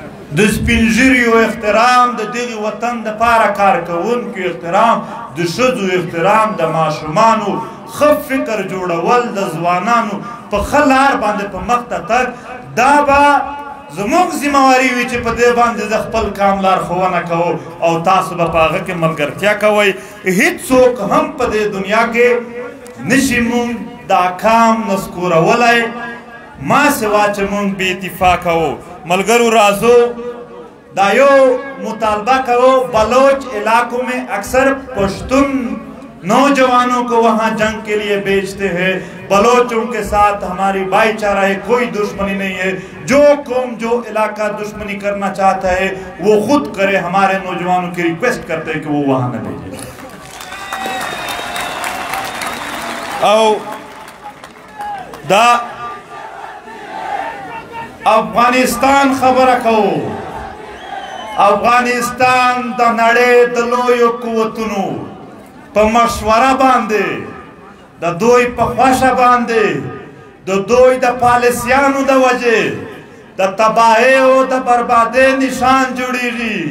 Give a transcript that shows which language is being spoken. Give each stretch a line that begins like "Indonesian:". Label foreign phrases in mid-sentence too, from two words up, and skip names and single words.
Pashto: د سپین ږیریو احترام، د دغه وطن دپاره کار کوونکو احترام، د ښځو احترام، د ماشومانو ښه فکر جوړول، د ځوانانو په ښه لار باندې په مخ ته تګ، دا به زموږ ذمهواري وي چې په دې باندې زه خپل کام لارښوونه کوم او تاسو به په هغه کې ملګرتیا کوئ. هېڅوک هم په دې دنیا کې نشي مونږ دا کام نسکورولی ما سوا چې مونږ بې اتفاقه وو. ملګرو راځو دا یو مطالبہ کرو.
Urdu: بلوچ علاقوں میں اکثر پشتون نوجوانوں کو وہاں جنگ کے لیے بیچتے ہیں. بلوچوں کے ساتھ ہماری بھائی چارہ ہے، کوئی دشمنی نہیں ہے. جو قوم جو علاقہ دشمنی کرنا چاہتا ہے وہ خود کرے. ہمارے نوجوانوں کی ریکویسٹ کرتے ہیں کہ وہ وہاں نہ بھیجیں.
Pashto: او دا افغانستان خبره کوو. افغانستان د نړۍ د لویو قوتونو په مشوره باندې، د دوی په خوښه باندې، د دوی د پالیسیانو د وجې د تباهۍ او د بربادۍ نشان جوړیږي.